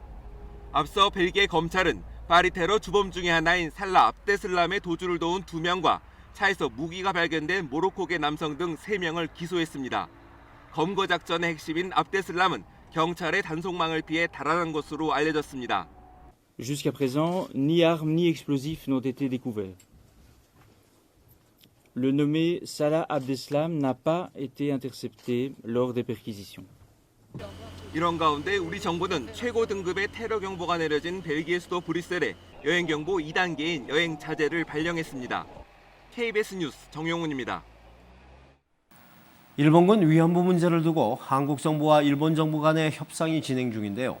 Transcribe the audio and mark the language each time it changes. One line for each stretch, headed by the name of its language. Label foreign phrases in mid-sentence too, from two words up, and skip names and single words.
Korean: 앞서 벨기에 검찰은 파리 테러 주범 중의 하나인 살라 압데슬람의 도주를 도운 2명과 차에서 무기가 발견된 모로코계 남성 등 3명을 기소했습니다. 검거 작전의 핵심인 압데슬람은 경찰의 단속망을 피해 달아난 것으로 알려졌습니다.
French: Jusqu'à présent, ni armes ni explosifs n'ont été découverts. Le nommé Salah Abdeslam n'a pas été intercepté lors des perquisitions.
Korean: 이런 가운데 우리 정부는 최고 등급의 테러 경보가 내려진 벨기에 수도 브뤼셀에 여행 경보 2단계인 여행 자제를 발령했습니다. KBS 뉴스 정용훈입니다. 일본군 위안부 문제를 두고 한국 정부와 일본 정부 간의 협상이 진행 중인데요.